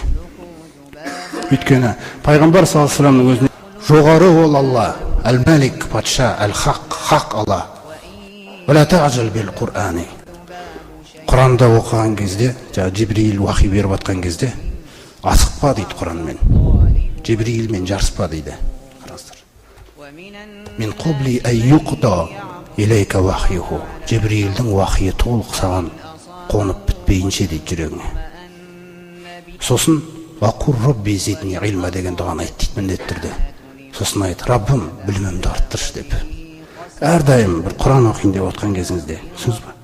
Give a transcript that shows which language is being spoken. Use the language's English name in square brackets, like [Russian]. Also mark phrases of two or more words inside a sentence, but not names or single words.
[Kazakh] Өйткені Пайғамбар [Arabic] صلى الله عليه وسلم [Kazakh] өзіне жоғары ол Алла, әл-Мәлик патша, әл-Хақ Алла. [Arabic] ولا تعجل بالقرآن. [Kazakh] Құранда оқыған кезде, Жибрил уахи беріп атқан кезде, асықпа дейді Құранмен. Жибрилмен жарыспа дейді. [Arabic] من قبل أن يقضى إليك وحيه. [Kazakh] Жибрилдің уахиы толық саған қонып бітпейінше дейді жүрегіңе. Сосын [Arabic] وقل رب زدني علما [Kazakh] деген дұғаны айт дейді міндетті түрде. Сосын айт, Раббым білімімді арттыршы деп. Әрдайым бір Құран оқиын деп отқан кезіңізде, түсінесіз бе?